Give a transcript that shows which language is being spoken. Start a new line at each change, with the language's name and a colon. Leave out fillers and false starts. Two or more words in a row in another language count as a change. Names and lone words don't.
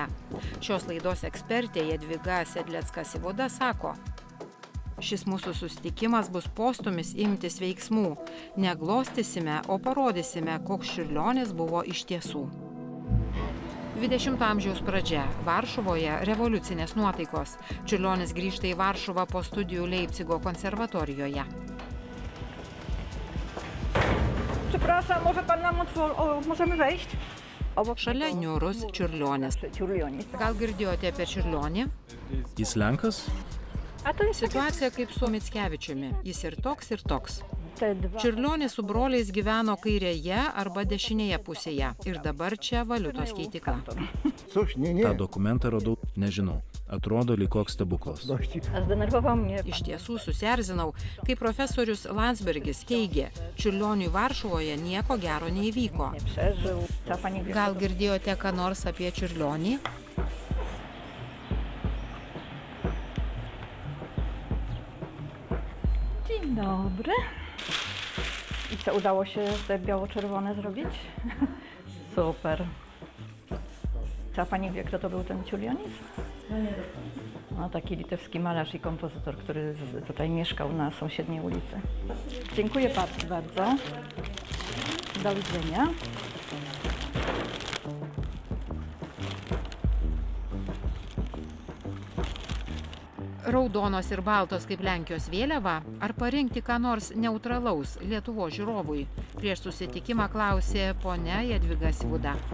Lithuanian: Šios laidos ekspertė Jadvyga Sedlecka-Sivuda sako: šis mūsų susitikimas bus postūmis imtis veiksmų. Neglostysime, o parodysime, koks Čiurlionis buvo iš tiesų. 20 amžiaus pradžia. Varšuvoje revoliucinės nuotaikos. Čiurlionis grįžta į Varšuvą po studijų Leipcigo konservatorijoje.
Polish: Przepraszam, może pan nam możemy wejść?
Lithuanian: Šalia niūrus Čiurlionis. Gal girdėjote apie Čiurlionį? Jis Lenkas? Situacija kaip su Mickevičiumi. Jis ir toks, ir toks. Čiurlionis su broliais gyveno kairėje arba dešinėje pusėje ir dabar čia valiutos keitikla. Ta dokumentą radau, nežinau. Atrodo lyg koks stebuklas. Iš tiesų susierzinau, kai profesorius Landsbergis teigė, Čiurlioniui Varšuvoje nieko gero neįvyko. Gal girdėjote ką nors apie Čiurlionį?
Polish: Dzień dobry. I co, udało się te biało-czerwone zrobić? Super. A pani wie, kto to był ten Čiurlionis? No, taki litewski malarz i kompozytor, który tutaj mieszkał na sąsiedniej ulicy. Dziękuję bardzo. Do widzenia.
Lithuanian: Raudonos ir baltos kaip Lenkijos vėliava, ar parinkti ką nors neutralaus Lietuvos žiūrovui? Prieš susitikimą klausė ponia Jadvyga Sivuda.